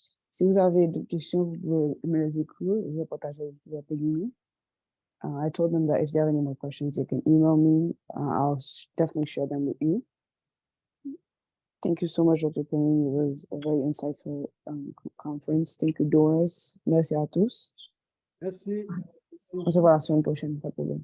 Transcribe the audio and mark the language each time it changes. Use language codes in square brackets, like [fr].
[fr] Si vous avez des questions, vous pouvez me les écrire. Je vais partager avec vous Pellini. [en] I told them that if they have any more questions, they can email me. I'll definitely share them with you. Thank you so much, Dr. Pellini. It was a very insightful conference. Thank you, Doris. [fr] Merci à tous. Merci. On se voit la semaine prochaine. Pas de problème.